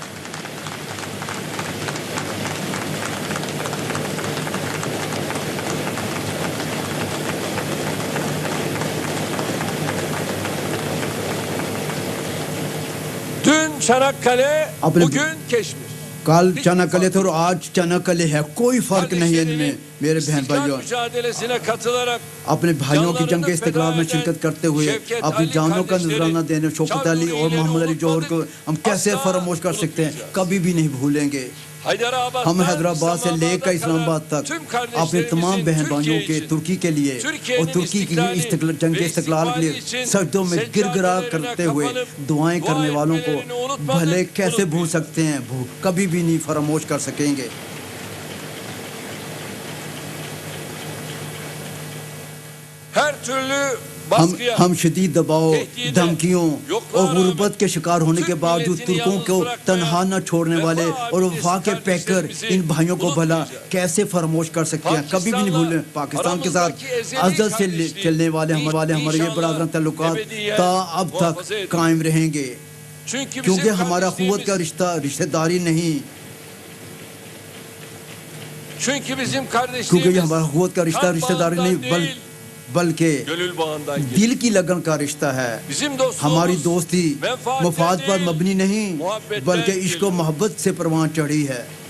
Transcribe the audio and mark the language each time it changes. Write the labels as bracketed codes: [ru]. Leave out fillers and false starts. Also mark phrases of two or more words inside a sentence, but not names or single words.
[tr] Dün Çanakkale, Abone- bugün Keşmir. [ur] کل چناکلے تھے اور آج چناکلے ہے, کوئی فرق نہیں ہے ان میں. میرے بہن [tr] İstiklal [ur] بھائیوں, [tr] mücadelesine katılarak [ur] اپنے بھائیوں کی جنگ استقلال میں شرکت کرتے ہوئے اپنی جانوں کا نذرانہ دینے شوکت علی اور محمد علی جوہر کو ہم کیسے فراموش کر سکتے ہیں, کبھی بھی نہیں بھولیں گے. ہم حیدرآباد سے لے کر اسلام آباد تک اپنے تمام بہن بھائیوں کے ترکی کے لیے اور ترکی کی جنگ استقلال کے لیے سجدوں میں گر گرا کرتے ہوئے دعائیں کرنے والوں کو بھلے کیسے بھول سکتے ہیں, کبھی بھی نہیں فراموش کر سکیں گے. [tr] her türlü [ur] ہم [tr] baskıya [ur] ہم شدید دباؤ, دھمکیوں اور غربت کے شکار ہونے کے باوجود ترکوں کو تنہا نہ چھوڑنے والے اور وفا کے پیکر ان بھائیوں کو بھلا کیسے فراموش کر سکتے ہیں, کبھی بھی نہیں بھولیں. پاکستان کے ساتھ ازل سے چلنے والے ہمارے یہ برادران تعلقات تا اب تک قائم رہیں گے, کیونکہ ہمارا قوت کا رشتہ داری نہیں, کیونکہ یہ ہمارا قوت کا رشتہ داری نہیں بلکہ [tr] gönül bağından gelir. [ur] دل کی لگن کا رشتہ ہے. [tr] Bizim dostluğumuz [ur] ہماری دوستی مفاد پر [tr] değil, [ur] مبنی نہیں محبت بلکہ پر عشق و محبت سے پروان چڑھی ہے.